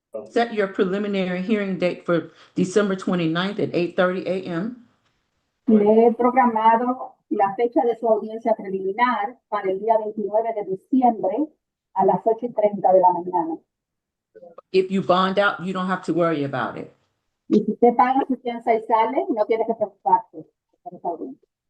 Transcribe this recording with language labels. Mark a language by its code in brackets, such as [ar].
[en] Set your preliminary hearing date for December 29th at 8:30 a.m. [es] Le he programado la fecha de su audiencia preliminar para el día 29 de diciembre a las 8:30 de la mañana. [en] If you bond out, you don't have to worry about it. [es] Y si usted paga su fianza y sale, no tiene que preocuparse por esa audiencia.